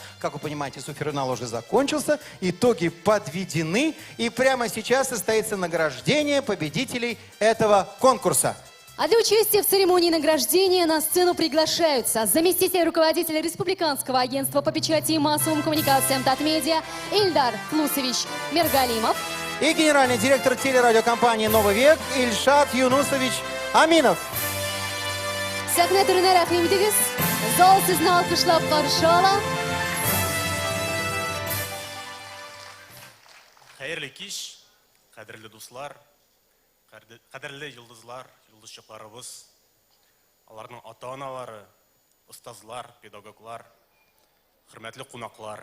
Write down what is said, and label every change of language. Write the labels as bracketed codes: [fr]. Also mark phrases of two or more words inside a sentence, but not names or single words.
[ru] Как вы понимаете, суперфинал уже закончился, итоги подведены, и прямо сейчас состоится награждение победителей этого конкурса. А для участия в церемонии награждения на сцену приглашаются заместитель руководителя Республиканского агентства по печати и массовым коммуникациям Татмедиа Ильдар Флусович Мергалимов и генеральный директор телерадиокомпании «Новый век» Ильшат Юнусович Аминов. [tt] Сәхнә түренә рәхим итегез. Зал сезне алкышлап каршы ала. Хәерле кич, кадерле дуслар, кадерле йылдызлар, йылдызчыкларыбыз, аларның ата-аналары, остазлар, педагоглар, хөрмәтле кунаклар.